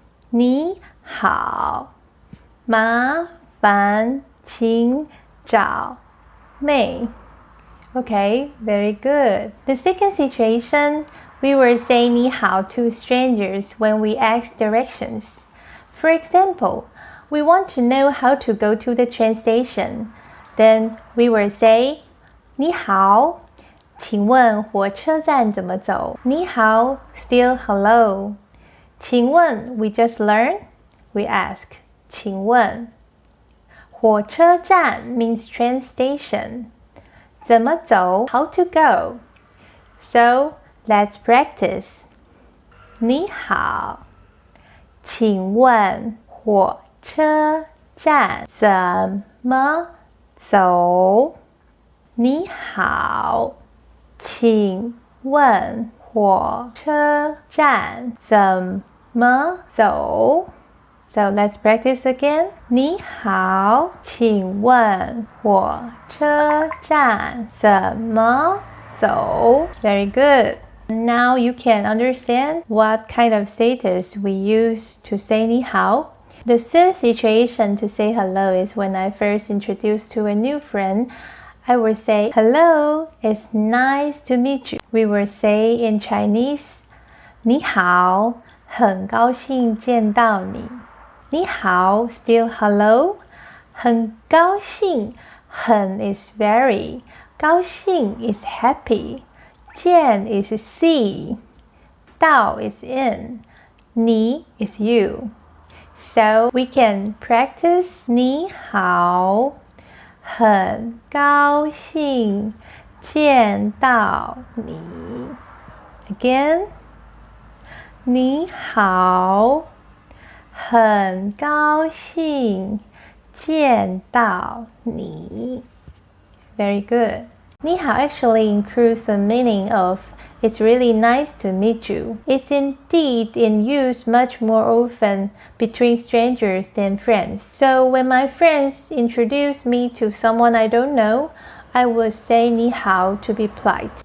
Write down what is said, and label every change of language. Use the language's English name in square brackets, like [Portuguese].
[Chinese] 你好，麻烦请找妹。 [English] Okay, very good. The second situation, we were saying 你好 to strangers when we ask directions. For example, we want to know how to go to the train station. Then we will say [Chinese] 你好，请问火车站怎么走？ [English] 你好 still hello. 请问 we just learn. We ask 请问。火车站 means train station. 怎么走 how to go. So let's practice. [Chinese] 你好，请问火车站怎么走？你好，请问火车站怎么走？ [English] So let's practice again. [Chinese] 你好，请问火车站怎么走？ [English] Very good. Now you can understand what kind of status we use to say 你好. The third situation to say hello is when I first introduced to a new friend. I will say, hello, it's nice to meet you. We will say in Chinese, [Chinese] 你好，很高兴见到你。 [English] 你好 still hello. 很高兴，很 is very. 高兴 is happy. 见 is see. 到 is in. 你 is you. So we can practice [Chinese] 你好，很高兴见到你。 Again, 你好，很高兴见到你。 [English] Very good. 你好 actually includes the meaning of it's really nice to meet you. It's indeed in use much more often between strangers than friends. So when my friends introduce me to someone I don't know, I would say 你好 to be polite.